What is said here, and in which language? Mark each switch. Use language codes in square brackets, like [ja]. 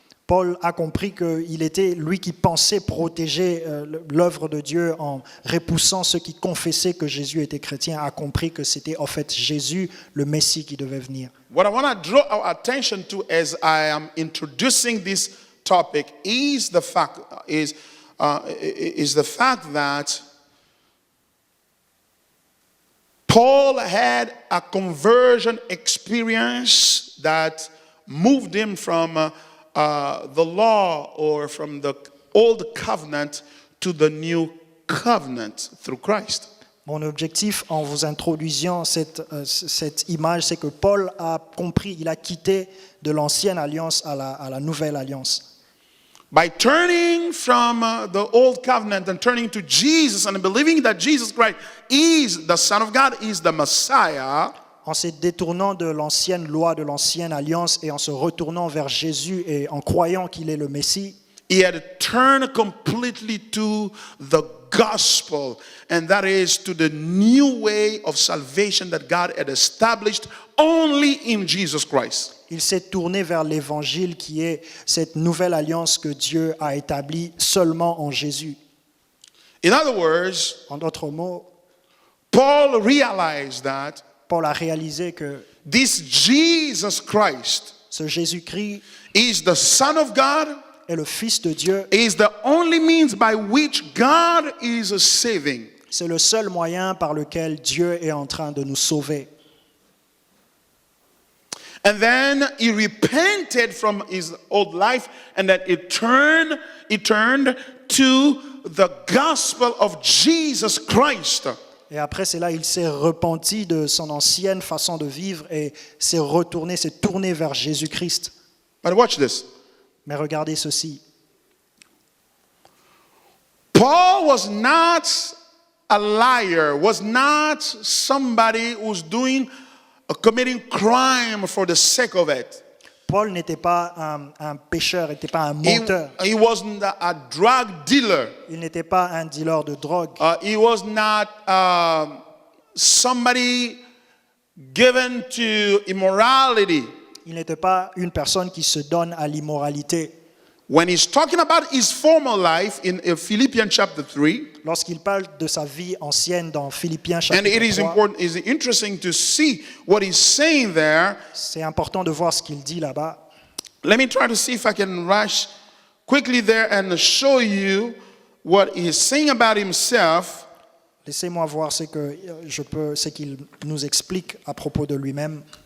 [fr] Paul a compris qu'il était lui qui pensait protéger l'œuvre de Dieu en repoussant ceux qui confessaient que Jésus était chrétien, a compris que c'était en fait Jésus, le Messie, qui devait venir. [en] What I want to draw our attention to as I am introducing this topic is the fact that Paul had a conversion experience that moved him from the law or from the old covenant to the new covenant through Christ. [fr] Mon objectif en vous introduisant cette image, c'est que Paul a compris, il a quitté de l'ancienne alliance à la nouvelle alliance. [en] By turning from the old covenant and turning to Jesus and believing that Jesus Christ is the Son of God, is the Messiah, [fr] En se détournant de l'ancienne loi, de l'ancienne alliance et en se retournant vers Jésus et en croyant qu'il est le Messie, [en] he had turned completely to the gospel, and that is to the new way of salvation that God had established only in Jesus Christ. [fr] il s'est tourné vers l'évangile qui est cette nouvelle alliance que Dieu a établie seulement en Jésus. [en] In other words, [fr] En d'autres mots, [en] Paul realized that [fr] Paul a réalisé que [en] this Jesus Christ [fr] ce Jésus-Christ [en] is the Son of God, [fr] est le Fils de Dieu. [en] is the only means by which God is saving. [fr] C'est le seul moyen par lequel Dieu est en train de nous sauver. [en] And then he repented from his old life, and then he turned to the gospel of Jesus Christ. [fr] Et après cela, il s'est repenti de son ancienne façon de vivre et s'est tourné vers Jésus-Christ. [en] But watch this. [fr] Mais regardez ceci. [en] Paul was not a liar, was not somebody who's committing crime for the sake of it. [fr] Paul n'était pas un pécheur, il n'était pas un menteur. [en] He wasn't a drug dealer. [fr] Il n'était pas un dealer de drogue. [en] He was not somebody given to immorality. [fr] Il n'était pas une personne qui se donne à l'immoralité. [en] When he's talking about his former life in Philippians chapter 3, [fr] Lorsqu'il parle de sa vie ancienne dans Philippiens [en] and it is [fr] chapitre 3, [en] it's interesting to see what he's saying there. [fr] c'est important de voir ce qu'il dit là-bas. [en] Let me try to see if I can rush quickly there and show you what he's saying about himself. [fr] Laissez-moi voir ce qu'il nous explique à propos de lui-même.